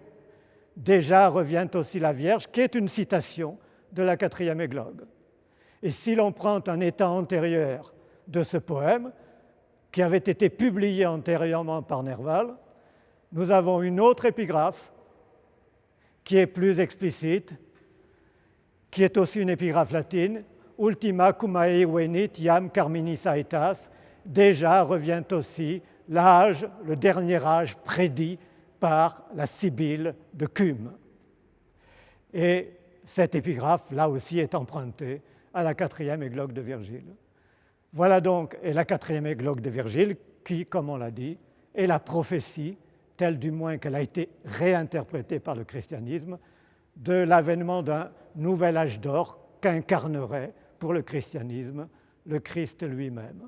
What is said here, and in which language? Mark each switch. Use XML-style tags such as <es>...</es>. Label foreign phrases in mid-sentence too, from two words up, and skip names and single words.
<fr>Déjà revient aussi la Vierge, qui est une citation de la quatrième églogue. Et si l'on prend un état antérieur de ce poème, qui avait été publié antérieurement par Nerval, nous avons une autre épigraphe qui est plus explicite, qui est aussi une épigraphe latine, «</fr> <la>Ultima cumae venit iam carminis aetas »,</la> <fr>déjà revient aussi l'âge, le dernier âge prédit par la Sibylle de Cumes. Et cette épigraphe, là aussi, est empruntée à la quatrième églogue de Virgile. Voilà donc la quatrième églogue de Virgile qui, comme on l'a dit, est la prophétie, telle du moins qu'elle a été réinterprétée par le christianisme, de l'avènement d'un nouvel âge d'or qu'incarnerait pour le christianisme le Christ lui-même.</fr>